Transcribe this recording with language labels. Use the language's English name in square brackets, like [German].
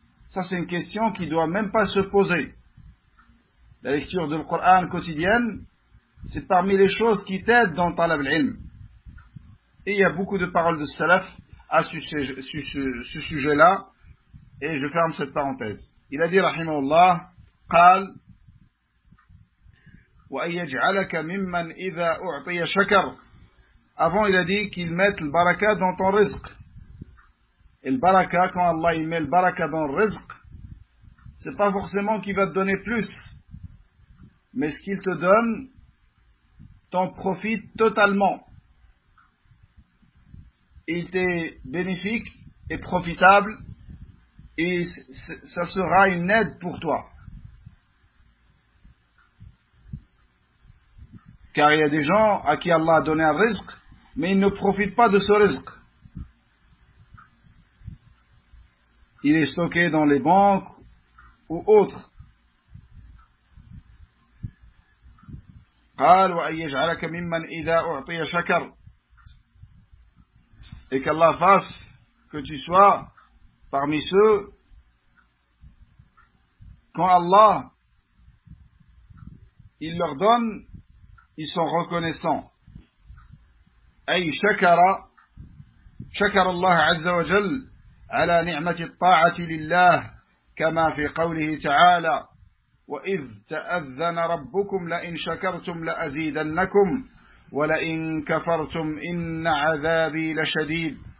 [French] Ça c'est une question qui ne doit même pas se poser. La lecture du Coran quotidienne, c'est parmi les choses qui t'aident dans talab al-ilm. Et il y a beaucoup de paroles de salaf à ce sujet-là. Et je ferme cette parenthèse. Il a dit, rahimahullah, « Qal, [Arabic] وأن يجعلك ممن إذا أعطي شكر. [French] Avant, il a dit qu'il mette le baraka dans ton rizq. Et le baraka, quand Allah il met le baraka dans le rizq, c'est pas forcément qu'il va te donner plus. Mais ce qu'il te donne, t'en profite totalement. Il t'est bénéfique et profitable, et ça sera une aide pour toi. Car il y a des gens à qui Allah a donné un rizq, mais ils ne profitent pas de ce rizq. Il est stocké dans les banques ou autres. [Arabic] قال وأن يجعلك ممن إذا أعطي شكر. [French] Et qu'Allah fasse que tu sois parmi ceux quand Allah il leur donne, ils sont reconnaissants. [Arabic] أي شكر شكر الله عز وجل على نعمة الطاعة لله كما في قوله تعالى وإذ تأذن ربكم لئن شكرتم لأزيدنكم ولئن كفرتم إن عذابي لشديد.